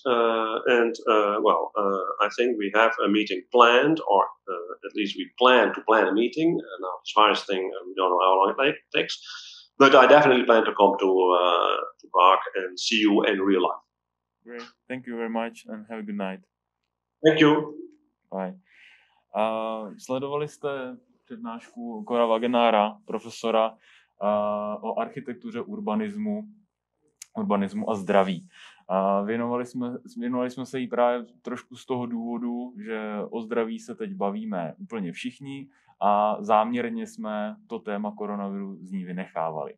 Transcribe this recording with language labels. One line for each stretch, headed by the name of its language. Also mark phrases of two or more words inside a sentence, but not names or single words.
English: I think we have a meeting planned, or at least we plan to plan a meeting. Now, as far as thing, we don't know how long it takes, but I definitely plan to come to Prague and see you in real life. Great. Thank you very much and have a good night. Thank you. Bye.
Czech: Sledovali jste přednášku Cora Wagenára, profesora o architektuře, urbanismu a zdraví. Věnovali jsme se jí právě trošku z toho důvodu, že o zdraví se teď bavíme úplně všichni a záměrně jsme to téma koronaviru z ní vynechávali.